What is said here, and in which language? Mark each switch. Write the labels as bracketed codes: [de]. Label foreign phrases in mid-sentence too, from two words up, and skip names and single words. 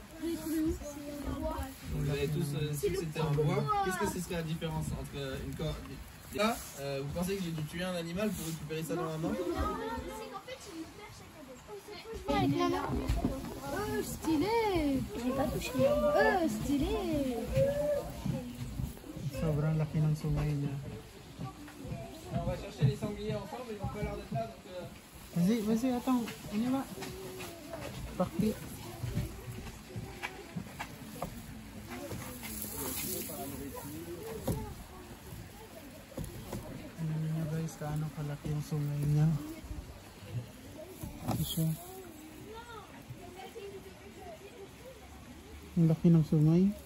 [fr] Vous avez tous c'était en bois. Qu'est-ce que ce serait la différence entre une corde? Là, vous pensez que j'ai dû tuer un animal pour récupérer ça dans la main? Stylé! Stylé! [tl] Sobrang laki ng sungay niya. [fr] On va chercher les sangliers ensemble, ils n'ont pas l'air d'être là donc. Vas-y, attends, on y va. Parti. [tl] Ano niya guys, kaano kalaki yung sungay niya. Ito siya. Ang laki ng sungay.